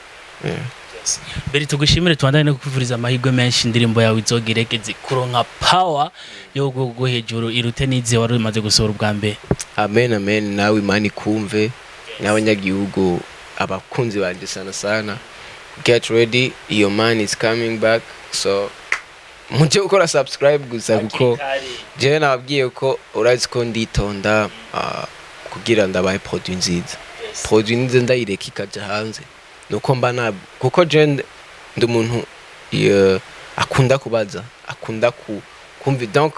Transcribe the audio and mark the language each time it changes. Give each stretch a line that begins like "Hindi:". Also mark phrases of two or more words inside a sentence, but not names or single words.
Rundi: Beri tugushimire twandane no kuvuriza amahirwe menshi indirimbo yawe izogeregeze kuronka power yo go hejuru irute nize wari umaze gusohora ubwa mbere. Amen amen, nawe Imana ikumve n'abanyagihugu abakunzi banje sana.
English: Get ready, your man is coming back.
Rundi: So muje ukora subscribe gusa kuko je nababwiye ko urazi ko nditonda kugira ndabaye produit nziza. Produit nziza ndayireka ikaja hanze nuko mba kuko je ndi umuntu akunda kubaza, akunda kumva, donc